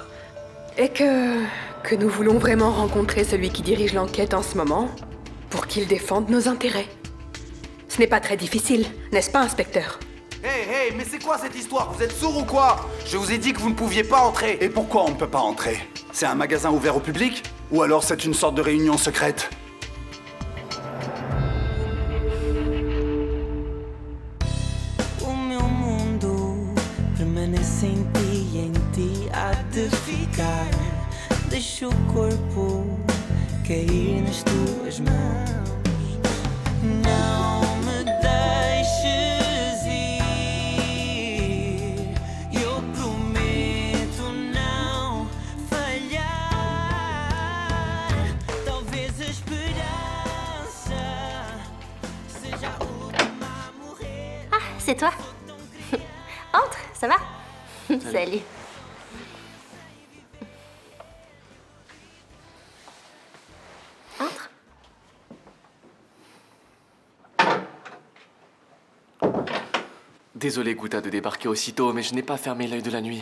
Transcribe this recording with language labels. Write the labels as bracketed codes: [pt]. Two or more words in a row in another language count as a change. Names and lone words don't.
[fr] Et que nous voulons vraiment rencontrer celui qui dirige l'enquête en ce moment pour qu'il défende nos intérêts. Ce n'est pas très difficile, n'est-ce pas, inspecteur? Hey, mais c'est quoi cette histoire? Vous êtes sourd ou quoi? Je vous ai dit que vous ne pouviez pas entrer. Et pourquoi on ne peut pas entrer? C'est un magasin ouvert au public? Ou alors c'est une sorte de réunion secrète? [pt] O meu mundo permanece em ti há de ficar. Deixa o corpo cair nas tuas mãos. Não me deixes ir. Eu prometo não falhar. Talvez a esperança seja a última a morrer. [fr] Ah, c'est toi. Entre, ça va? Salut. Entre. Désolé, Gouta, de débarquer aussitôt, mais je n'ai pas fermé l'œil de la nuit.